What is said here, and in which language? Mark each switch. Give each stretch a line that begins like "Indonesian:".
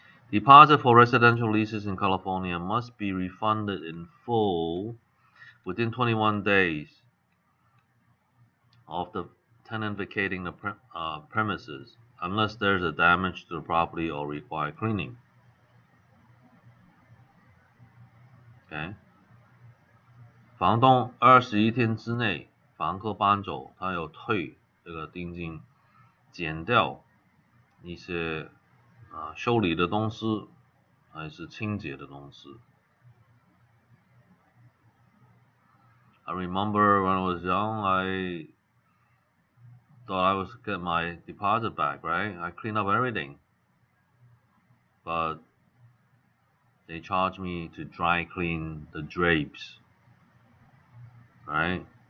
English: Deposit for residential leases in California must be refunded in full within 21 days of the tenant vacating the premises, unless there's a damage to the property or require cleaning.
Chinese: Okay， 房东21天之内，房客搬走，他有退这个定金，减掉一些修理的东西，还是清洁的东西。
English: I remember when I was young, I thought I was get my deposit back, right? I cleaned up everything, but they charged me to dry clean the drapes, right?